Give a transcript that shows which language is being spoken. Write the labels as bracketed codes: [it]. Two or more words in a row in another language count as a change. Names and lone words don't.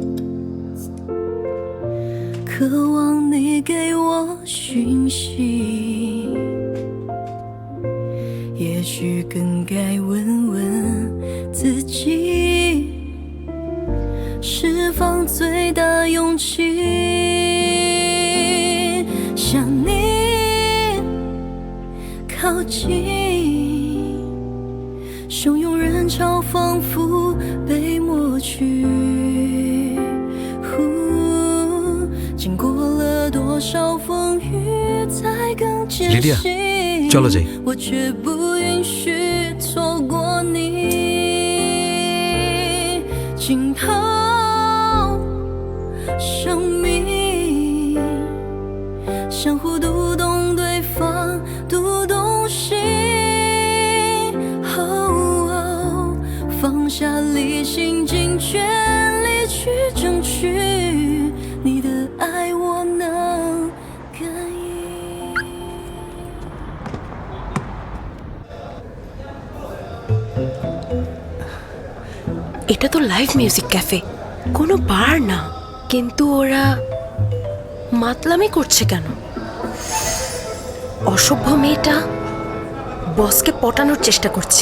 [zh] 渴望你给我讯息，也许更该问问自己，释放最大勇气，向你靠近，汹涌人潮仿佛被抹去。经过了多少风雨才更坚信， [bn] লিডিয়া, চলো যাই। [zh] 我却不允许错过你，惊涛生命，相互读懂对方，读懂心，放下理性，尽全力去争取你的爱，我能感应。 [bn] এটা তো লাইভ মিউজিক ক্যাফে, কোনো বার না। কিন্তু ওরা মাতলামি করছে কেন? অসভ্য মেয়েটা বসকে পটানোর চেষ্টা করছে।